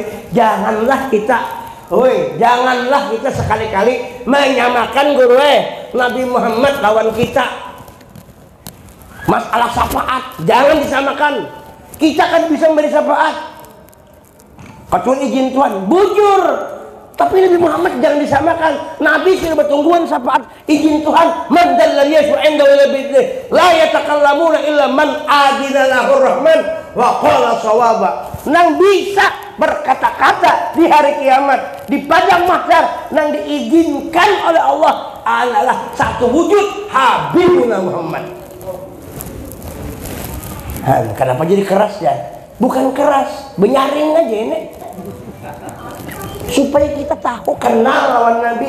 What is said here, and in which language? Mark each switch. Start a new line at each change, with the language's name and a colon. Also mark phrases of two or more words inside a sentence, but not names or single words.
Banjar: Janganlah kita sekali-kali menyamakan guru Nabi Muhammad lawan kita. Masalah syafaat jangan disamakan. Kita kan bisa memberi syafaat kecuali izin Tuhan. Bujur. Tapi Nabi Muhammad jangan disamakan. Nabi sudah bertungguan syafaat izin Tuhan.
Arabic: من ذلل يشفع عند ولا بإذنه لا يتكلمون إلا من أذن له الرحمن وقال صوابا.
Banjar: Nang bisa berkata-kata di hari kiamat, di padang mahsyar, nang diizinkan oleh Allah adalah satu wujud Habibuna Muhammad. Kenapa jadi keras ya? Bukan keras, benyaring aja ini. Supaya kita tahu kenal lawan Nabi.